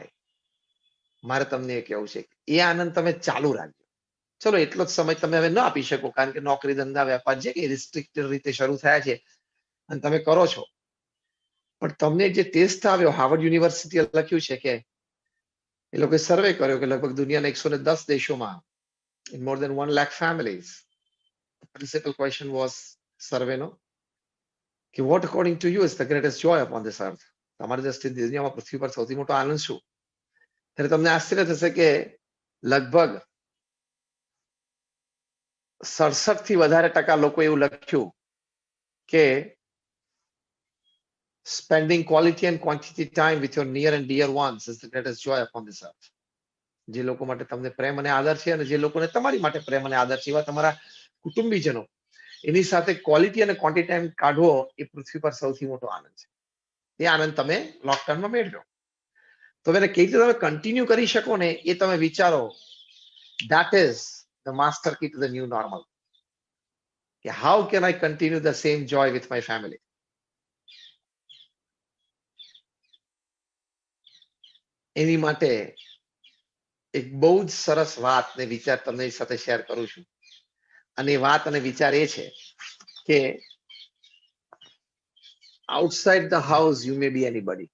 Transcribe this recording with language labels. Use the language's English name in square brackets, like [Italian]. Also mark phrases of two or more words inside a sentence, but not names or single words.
[Gujarati] મારે તમને એ કહેવું છે, એ આનંદ તમે ચાલુ રાખજો. ચલો એટલો જ સમય તમે હવે ન આપી શકો, કારણ કે નોકરી, ધંધા, વેપાર જે કે રિસ્ટ્રિક્ટેડ રીતે શરૂ થયા છે અને તમે કરો છો. પણ તમને જે ટેસ્ટ આવ્યો, હાર્વર્ડ યુનિવર્સિટીએ લખ્યું છે કે એ લોકોએ સર્વે કર્યો કે લગભગ દુનિયાના 110 દેશોમાં, [English] in more than 1 lakh families, the principal question was [Gujarati] સર્વેનો કે [English] what according to you is the greatest joy upon this earth? [Gujarati] તમારી દ્રષ્ટિએ દુનિયામાં, પૃથ્વી પર સૌથી મોટો આનંદ શું? ત્યારે તમને આશ્ચર્ય થશે કે લગભગ 67 થી વધારે ટકા લોકો એવું લખ્યું કે [English] spending quality and quantity time with your near and dear ones is the greatest joy upon this earth. [Gujarati] જે લોકો માટે તમને પ્રેમ અને આદર છે અને જે લોકોને તમારી માટે પ્રેમ અને આદર છે, એવા તમારા કુટુંબીજનો, એની સાથે ક્વોલિટી અને [English] quantity time [Gujarati] કાઢવો એ પૃથ્વી પર સૌથી મોટો આનંદ છે. એ આનંદ તમે લોકડાઉનમાં મેળવ્યો. તો એને કઈ રીતે તમે કન્ટિન્યુ કરી શકો ને એ તમે વિચારો. [English] That is the master key to the new normal. How can I continue the same joy with my family? [Gujarati] એની માટે એક બહુ જ સરસ વાત ને વિચાર તમને સાથે શેર કરું છું. અને એ વાત અને વિચાર એ છે કે [English] outside the house you may be anybody.